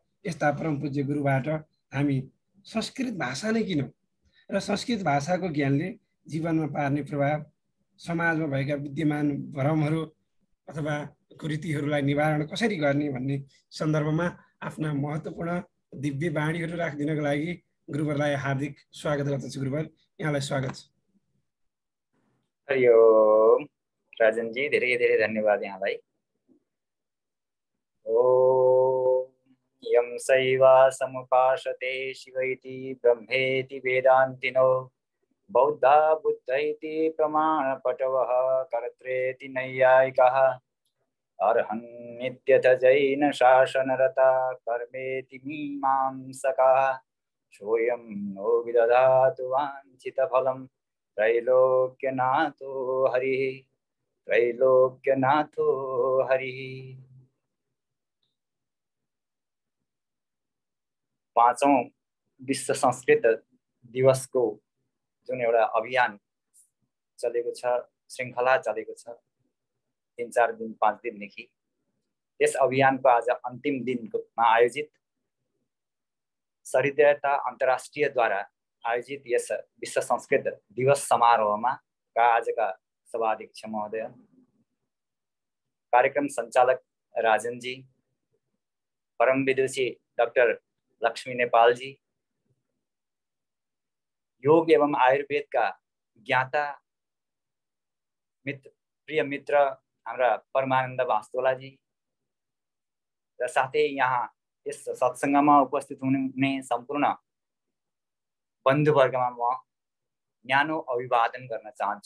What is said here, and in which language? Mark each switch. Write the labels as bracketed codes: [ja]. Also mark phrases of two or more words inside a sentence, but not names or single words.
[ne] यस्ता परम पूज्य गुरुबाट हामी संस्कृत भाषा नै किन र संस्कृत भाषाको ज्ञानले जीवनमा पार्ने प्रभाव, समाजमा भएका विद्यमान भ्रमहरू अथवा कुरीतिहरूलाई निवारण कसरी गर्ने भन्ने सन्दर्भमा आफ्ना महत्त्वपूर्ण दिव्य बाणीहरू राखिदिनको लागि गुरुवरलाई हार्दिक स्वागत गर्दछु। गुरुवर, यहाँलाई स्वागत छ। हरि ओम राजनजी, धेरै धेरै धन्यवाद यहाँलाई। [sa] ओम यं शैवा समुपासते शिवैति ब्रह्मेति वेदान्तिनो बौद्धा बुद्धैति प्रमाणपटवः कर्त्रेति नैयायिकः अर्हन्नित्यथ जैन शासनरता कर्मेति मीमांसकाः सोऽयं नो विदधातु वाञ्छितफलं त्रैलोक्यनाथो हरिः त्रैलोक्यनाथो हरिः। [ne] 5औं विश्व संस्कृत दिवसको जुन एउटा अभियान चलेको छ, श्रृङ्खला चलेको छ 3-4 दिन 5 दिनदेखि, यस अभियानको आज अन्तिम दिनमा आयोजित सहृदयता अन्तर्राष्ट्रियद्वारा आयोजित यस विश्व संस्कृत दिवस समारोहमा आजका सभाध्यक्ष महोदय, कार्यक्रम संचालक राजन जी, परम विदुषी डॉक्टर लक्ष्मी नेपाल जी, योग एवं आयुर्वेद का ज्ञाता मित्र, प्रिय मित्र हाम्रा परमानन्द वास्तोला जी र साथै यहाँ यस सत्संगमा उपस्थित हुने सम्पूर्ण बन्धुवर्गमा म न्यानो अभिवादन गर्न चाहन्छु।